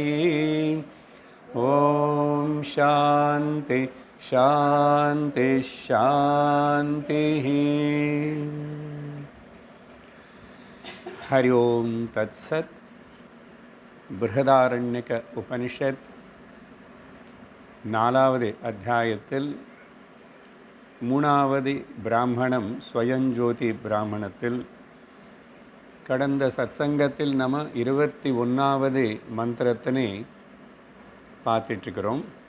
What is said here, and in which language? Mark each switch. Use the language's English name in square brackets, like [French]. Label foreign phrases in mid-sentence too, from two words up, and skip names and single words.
[Sanskrit] ॐ शान्ति शान्ति शान्तिः। हरि ओम तत्सत्। [Tamil] बृहदारण्यक उपनिषत् நாலாவது அத்தியாயத்தில் மூணாவது பிராமணம் ஸ்வயஞ்சோதி பிராமணத்தில் கடந்த சத்சங்கத்தில் நம்ம 21வது மந்திரத்தினை பார்த்துட்ருக்கிறோம்.